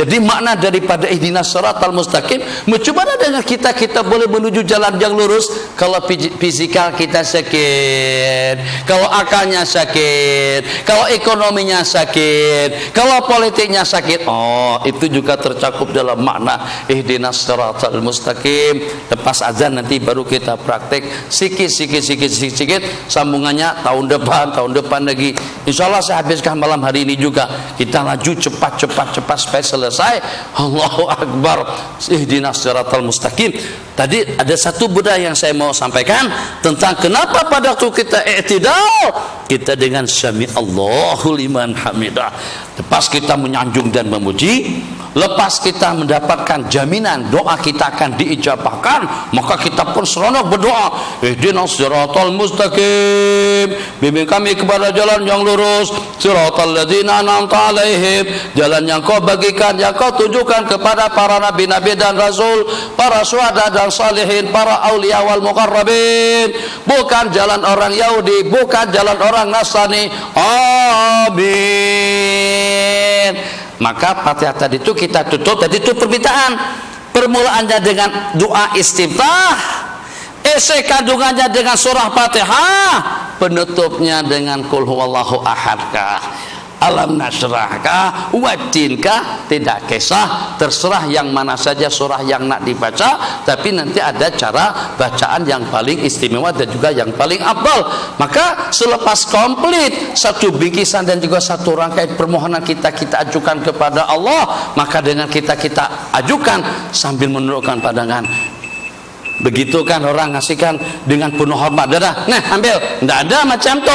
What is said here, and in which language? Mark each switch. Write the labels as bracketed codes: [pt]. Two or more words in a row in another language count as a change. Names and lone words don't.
[ms] Jadi makna daripada [ar] اهدنا الصراط المستقيم, [ms] macam dengan kita boleh menuju jalan yang lurus kalau fisikal kita sakit, kalau akalnya sakit, kalau ekonominya sakit, kalau politiknya sakit. Itu juga tercakup dalam makna [ar] اهدنا الصراط المستقيم. [ms] Lepas azan nanti baru kita praktek sikit, sambungannya tahun depan lagi. Insyaallah saya habiskan malam hari ini juga. Kita laju cepat supaya selesai. [ar] الله أكبر. اهدنا الصراط المستقيم. [ms] Tadi ada satu budaya yang saya mau sampaikan tentang kenapa pada waktu kita i'tidal, kita dengan [ar] سمع الله لمن حمده. [ms] Lepas kita menyanjung dan memuji, lepas kita mendapatkan jaminan doa kita akan diijabahkan, maka kita pun seronok berdoa, [ar] اهدنا الصراط المستقيم, [ms] bimbing kami kepada jalan yang lurus, [ar] صراط الذين أنعمت عليهم, [ms] jalan yang kau bagikan, yang kau tunjukkan kepada para nabi-nabi dan rasul, para syuhada dan salihin, para [ar] أولياء والمقربين, [ms] bukan jalan orang Yahudi, bukan jalan orang Nasrani. Amin. Maka Fatihah tadi itu kita tutup, tadi itu permintaan. Permulaannya dengan doa istiftah, isi kandungannya dengan surah Fatihah, penutupnya dengan [ar] قل هو الله [ms] ahadkah, alam nasrahkah, watinkah, tidak kisah, terserah yang mana saja surah yang nak dibaca, tapi nanti ada cara bacaan yang paling istimewa dan juga yang paling afdal. Maka selepas komplit satu bingkisan dan juga satu rangkaian permohonan kita ajukan kepada Allah, maka dengan kita ajukan sambil menundukkan pandangan, Begitu kan orang ngasihkan dengan penuh hormat, dah, nah ambil, tidak ada macam tu.